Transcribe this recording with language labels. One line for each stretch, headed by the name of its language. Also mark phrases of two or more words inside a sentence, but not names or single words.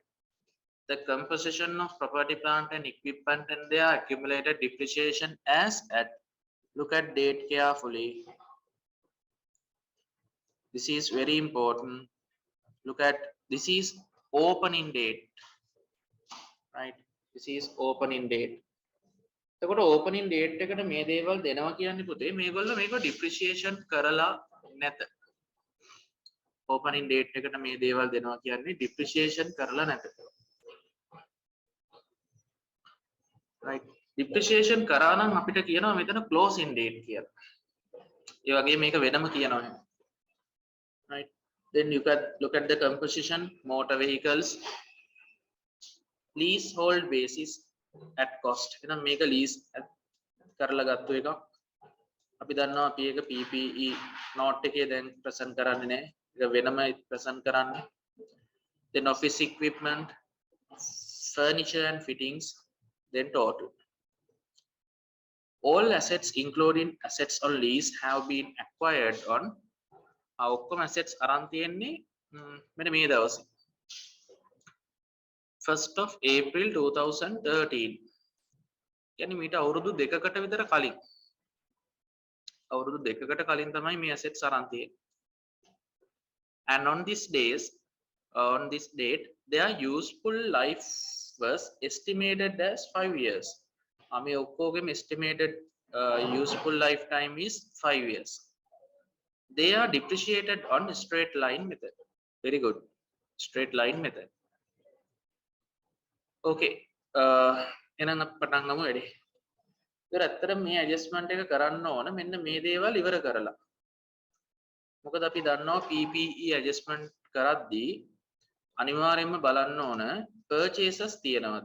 English: The composition of property, plant and equipment and their accumulated depreciation as at, look at date carefully. This is very important. Look at, this is opening date, right? This is opening date.
Sinhala: එතකොට
English: opening date
Sinhala: එකට මේ දේවල් දෙනවා කියන්නේ පුතේ මේගොල්ලෝ මේක depreciation කරලා නැත.
English: opening date
Sinhala: එකට මේ දේවල් දෙනවා කියන්නේ depreciation කරලා නැත.
English: right?
Sinhala: depreciation කරා නම් අපිට කියනවා මෙතන
English: closing date
Sinhala: කියලා. ඒ වගේ මේක වෙනම කියනවා.
English: right? Then you can look at the composition, motor vehicles, leasehold basis at cost.
Sinhala: එහෙනම් මේක lease කරලා ගත්ත එකක්. අපි දන්නවා අපි ඒක
English: PPE note
Sinhala: එකේ දැන් present කරන්නේ නැහැ. ඒක වෙනම present කරන්නේ.
English: Then office equipment, furniture and fittings, then total. All assets including assets on lease have been acquired on
Sinhala: ඔක්කොම assets අරන් තියෙන්නේ මෙන්න මේ දවසේ
English: 1st of April 2013.
Sinhala: කියන්නේ මීට අවුරුදු දෙකකට විතර කලින්. අවුරුදු දෙකකට කලින් තමයි මේ assets අරන් තියෙන්නේ.
English: And on this date their useful life was estimated as 5 years.
Sinhala: මේ ඔක්කොගේම
English: estimated useful lifetime is 5 years. They are depreciated on straight line method. Very good. Straight line method. Okay.
Sinhala: එහෙනම් අපි පටන් ගමු වැඩි. ඒතර ඇත්තට මේ adjustment එක කරන්න ඕන මෙන්න මේ දේවල් ඉවර කරලා. මොකද අපි දන්නවා
English: PPE adjustment
Sinhala: කරද්දී අනිවාර්යයෙන්ම බලන්න ඕන purchases තියෙනවද?